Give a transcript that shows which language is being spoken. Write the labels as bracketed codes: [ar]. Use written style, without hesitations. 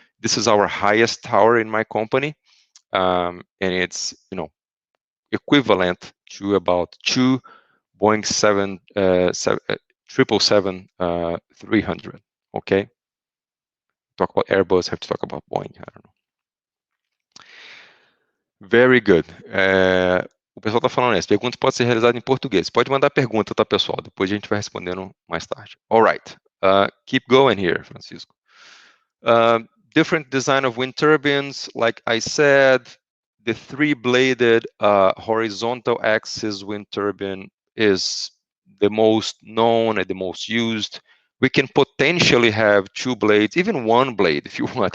[en] This is our highest tower in my company, and it's equivalent to about 2 Boeing 777-300. Okay, talk about Airbus, have to talk about Boeing. I don't know. Very good. [pt] O pessoal está falando isso. Perguntas podem ser realizadas em português. Pode mandar pergunta, tá, pessoal? Depois a gente vai respondendo mais tarde. [en] All right. Keep going here, Francisco. Different design of wind turbines. Like I said, the three-bladed horizontal axis wind turbine is the most known and the most used. We can potentially have two blades, even one blade if you want.